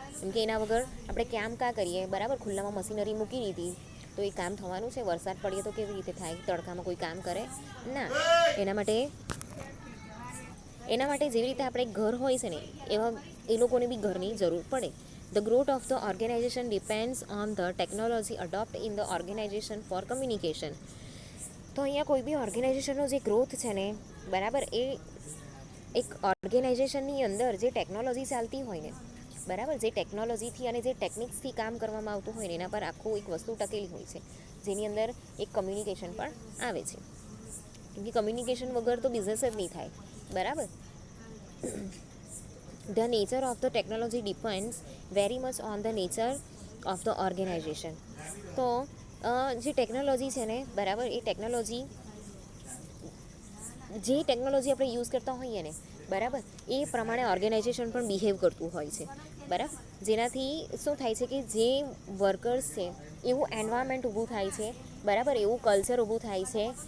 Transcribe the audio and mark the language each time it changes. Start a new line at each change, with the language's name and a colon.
Gujarati: કેમ કે એના વગર આપણે કામ કરીએ, બરાબર, ખુલ્લામાં મશીનરી મૂકી દીધી તો એ કામ થવાનું છે? વરસાદ પડીએ તો કેવી રીતે થાય? તડકામાં કોઈ કામ કરે ના. એના માટે જેવી રીતે આપણે ઘર હોય છે ને એવા એ લોકોને બી ઘરની જરૂર પડે.
English: The growth of the organization depends on the technology adopted in the organization for communication.
Gujarati: તો અહીંયા કોઈ બી ઓર્ગેનાઇઝેશનનો જે ગ્રોથ છે ને, બરાબર, એ એક ઓર્ગેનાઇઝેશનની અંદર જે ટેકનોલોજી ચાલતી હોય ને, બરાબર, જે ટેકનોલોજીથી અને જે ટેકનિક્સથી કામ કરવામાં આવતું હોય ને એના પર આખું એક વસ્તુ ટકેલી હોય છે, જેની અંદર એક કમ્યુનિકેશન પણ આવે છે. કેમ કે કમ્યુનિકેશન વગર તો બિઝનેસ જ નહીં થાય, બરાબર.
English: The nature of the technology depends very much on the nature of the organization.
Gujarati: તો જે ટેકનોલોજી છે ને, બરાબર, એ ટેકનોલોજી આપણે યુઝ કરતા હોઈએ ને, બરાબર, એ પ્રમાણે ઓર્ગેનાઇઝેશન પણ બિહેવ કરતું હોય છે, બરાબર. જેનાથી શું થાય છે કે જે વર્કર્સ છે એવું એન્વાયરમેન્ટ ઊભું થાય છે, બરાબર, એવું કલ્ચર ઊભું થાય છે.